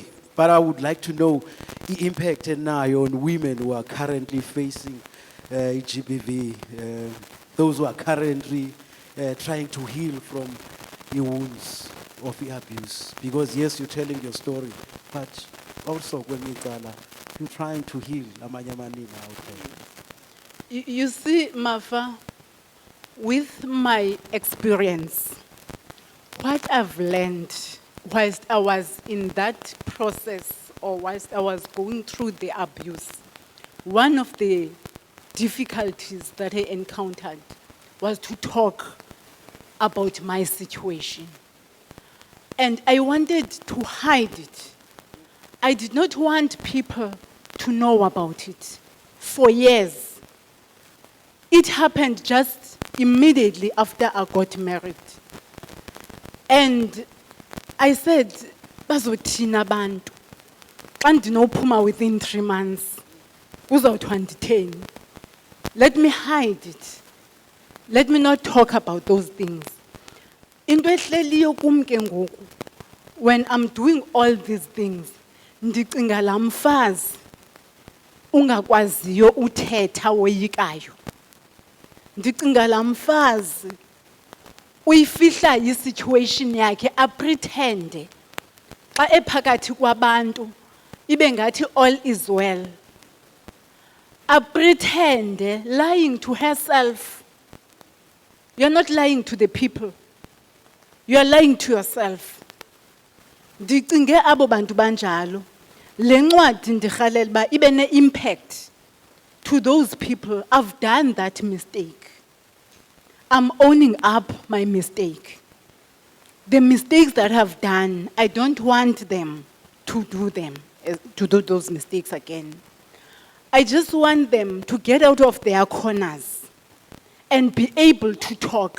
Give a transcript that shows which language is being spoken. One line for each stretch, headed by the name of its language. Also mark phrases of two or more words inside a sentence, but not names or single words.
English: But I would like to know the impact now on women who are currently facing GBV, those who are currently trying to heal from the wounds of the abuse. Because yes, you're telling your story, but also when you're trying to heal
Xhosa: amanye amanina
English: out there. You see, Mafa, with my experience, what I've learned whilst I was in that process or whilst I was going through the abuse, one of the difficulties that I encountered was to talk about my situation. And I wanted to hide it. I did not want people to know about it for years. It happened just immediately after I got married. And I said,
Xhosa: bazothina abantu. Xa ndinophuma
English: within 3 months,
Xhosa: uzawuthiwa nditheni.
English: Let me hide it. Let me not talk about those things.
Xhosa: Into ehleliyo kum ke ngoku,
English: when I'm doing all these things,
Xhosa: ndicinga laa mfazi ungakwaziyo uthetha woyikayo. Ndicinga laa mfazi uyifihla yi-situation yakhe apretende xa ephakathi kwabantu ibe ngathi
English: all is well. Apretende, lying to herself. You're not lying to the people. You are lying to yourself.
Xhosa: Ndicinge abo bantu banjalo. Le ncwadi ndirhalela uba ibe ne-impact
English: to those people. I've done that mistake. I'm owning up my mistake. The mistakes that I've done, I don't want them to do those mistakes again. I just want them to get out of their corners and be able to talk.